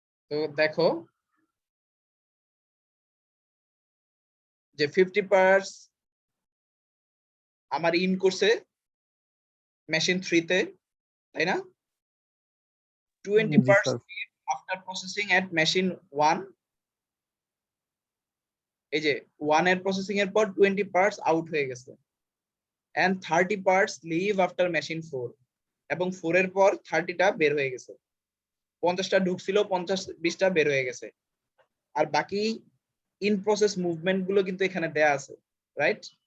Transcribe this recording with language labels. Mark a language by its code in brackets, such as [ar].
[bn] তো দেখো যে 50 parts আমার ইন করছে মেশিন 3 তে, তাই না? 20 জি [en] parts [bn] sir. [en] leave after processing at machine 1। [bn] এই যে 1 এর প্রসেসিং এর পর 20 parts আউট হয়ে গেছে, [en] and 30 parts leave after machine 4, [bn] এবং 4 এর পর 30টা বের হয়ে গেছে। 50টা ঢুকছিল, 50-20টা বের হয়ে গেছে। আর বাকি ইন প্রসেস মুভমেন্ট গুলো কিন্তু এখানে দেয়া আছে, রাইট?